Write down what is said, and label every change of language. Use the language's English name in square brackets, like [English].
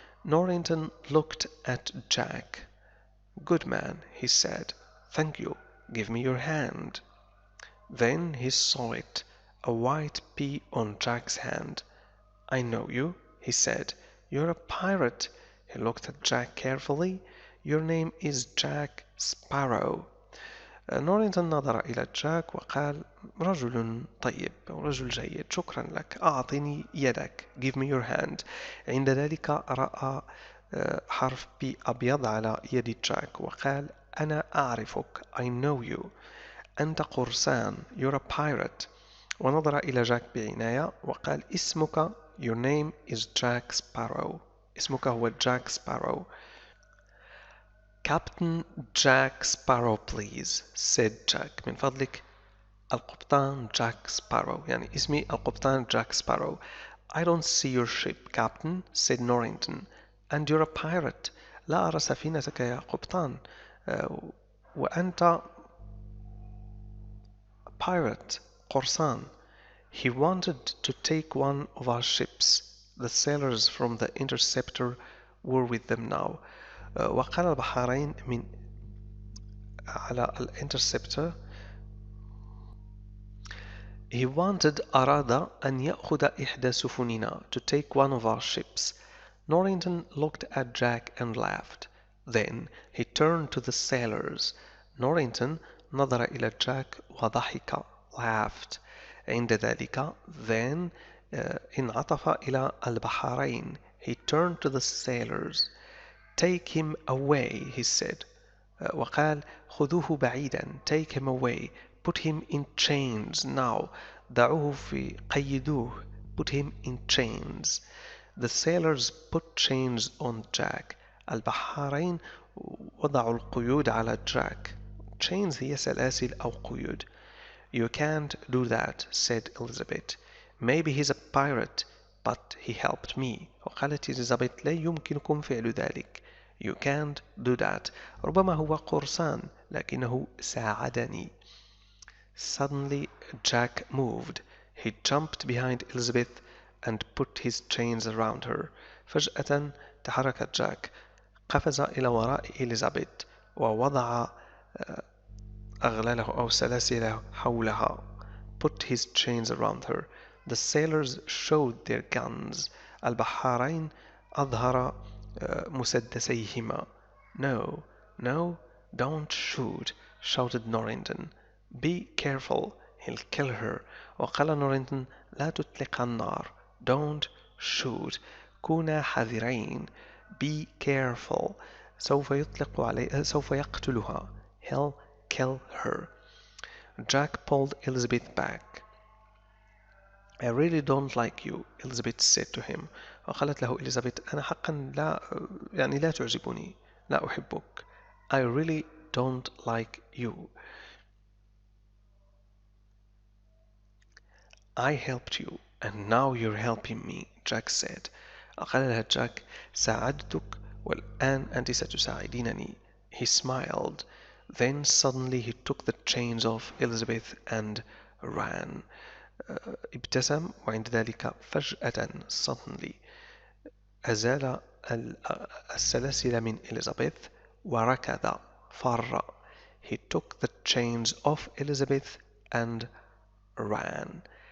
[English] Norrington looked at Jack. Good man, he said. Thank you. Give me your hand. Then he saw it, a white P on Jack's hand. I know you, he said. You're a pirate. He looked at Jack carefully. Your name is Jack Sparrow. [Arabic] نورينتون نظر إلى جاك وقال رجل طيب أو رجل جيد، شكرا لك، أعطني يدك. [English] Give me your hand. [Arabic] عند ذلك رأى حرف بي أبيض على يد جاك وقال أنا أعرفك. [English] I know you. [Arabic] أنت قرصان. [English] You're a pirate. [Arabic] ونظر إلى جاك بعناية وقال اسمك [English] Your name is Jack Sparrow. [Arabic] اسمك هو جاك سبارو. [English] Captain Jack Sparrow please, said Jack. [Arabic] من فضلك القبطان جاك سبارو. يعني اسمي القبطان جاك سبارو. [English] I don't see your ship, Captain, said Norrington. And you're a pirate. [Arabic] لا أرى سفينتك يا قبطان. وأنت [English] pirate, [Arabic] قرصان. [English] He wanted to take one of our ships. The sailors from the interceptor were with them now. [Arabic] وقال البحارين من على الانترسبتر [English] He wanted [Arabic] أراد أن يأخذ إحدى سفننا [English] to take one of our ships. Norrington looked at Jack and laughed. Then he turned to the sailors. [Arabic] Norrington نظر إلى جاك وضحك [English] laughed. [Arabic] عند ذلك [English] then [Arabic] انعطف إلى البحارين. [English] He turned to the sailors. Take him away, he said. [Arabic] وقال خذوه بعيدا. [English] Take him away. Put him in chains now. [Arabic] دعوه في قيدوه. [English] Put him in chains. The sailors put chains on Jack. [Arabic] البحارين وضعوا القيود على Jack. [English] Chains [Arabic] هي سلاسل أو قيود. [English] You can't do that, said Elizabeth. Maybe he's a pirate, but he helped me. [Arabic] وقالت إليزابيث لا يمكنكم فعل ذلك. [English] You can't do that. [Arabic] ربما هو قرصان لكنه ساعدني. [English] Suddenly Jack moved. He jumped behind Elizabeth and put his chains around her. [Arabic] فجأة تحرك جاك. قفز إلى وراء إليزابيث ووضع أغلاله أو سلاسله حولها. [English] Put his chains around her. The sailors showed their guns. [Arabic] البحارين أظهر مسدسيهما. [English] No, no, don't shoot, shouted Norrington. Be careful, he'll kill her. [Arabic] وقال نورينتون لا تطلق النار. [English] Don't shoot. [Arabic] كونا حذرين. [English] Be careful. [Arabic] سوف يقتلها. [English] He'll kill her. Jack pulled Elizabeth back. I really don't like you, Elizabeth said to him. [Arabic] وقالت له إليزابيث أنا حقا لا تعجبني. لا أحبك. [English] I really don't like you. I helped you and now you're helping me, Jack said. [Arabic] قال لها جاك ساعدتك والآن أنت ستساعدينني. [English] He smiled. Then suddenly he took the chains off Elizabeth and ran. [Arabic] ابتسم وعند ذلك فجأة [English] suddenly [Arabic] أزال السلاسل من إليزابيث وركض فر. [English] He took the chains off Elizabeth and ran.